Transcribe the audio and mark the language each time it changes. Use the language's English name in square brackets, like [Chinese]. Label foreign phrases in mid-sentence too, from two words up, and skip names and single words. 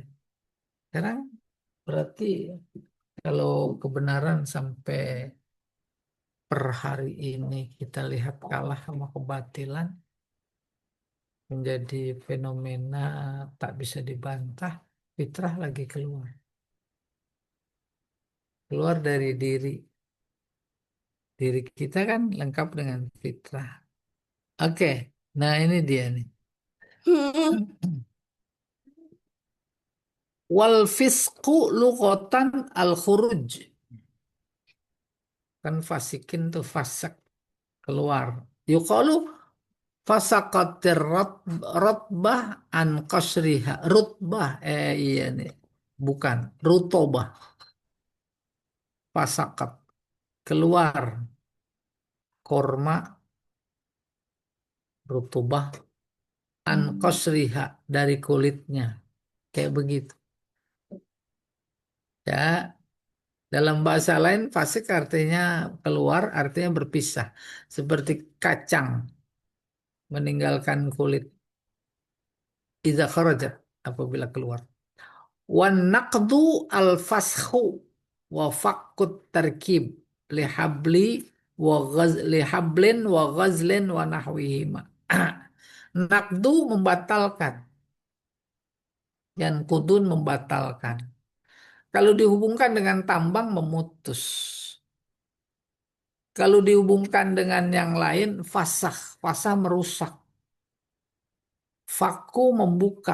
[Indonesian] Sekarang berarti kalau kebenaran sampai per hari ini kita lihat kalah sama kebatilan, menjadi fenomena tak bisa dibantah, fitrah lagi keluar. Keluar dari diri. Diri kita kan lengkap dengan fitrah. Oke, nah ini dia nih. [Arabic] والفسق لغة الخروج. [Indonesian] Kan fasikin tuh fasek. keluar. [Arabic] يقال فسقت الرطبة عن قشرها. [Indonesian] Rutbah, iya nih. Bukan, rutobah. Fasaqat, keluar. Korma, rutubah, [Arabic] عن قشرها, [Indonesian] dari kulitnya. Kayak begitu. Ya, dalam bahasa lain fasik artinya keluar, artinya berpisah. Seperti kacang meninggalkan kulit. [Arabic] إذا خرجت, [Indonesian] apabila keluar. [Arabic] والنقض الفسخ وفك التركيب لحبل لحبل وغزل ونحوهما. [Indonesian] Naqdu membatalkan, dan kudun membatalkan. Kalau dihubungkan dengan tambang memutus. Kalau dihubungkan dengan yang lain fasah, fasah merusak. Faku membuka.